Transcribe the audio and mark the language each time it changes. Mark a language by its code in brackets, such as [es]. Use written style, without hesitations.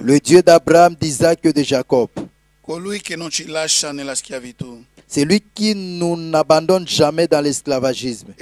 [fr] Le Dieu d'Abraham, d'Isaac et de Jacob. [it] Colui che non ci lascia nella schiavitù [fr] C'est lui qui nous n'abandonne jamais dans l'esclavagisme.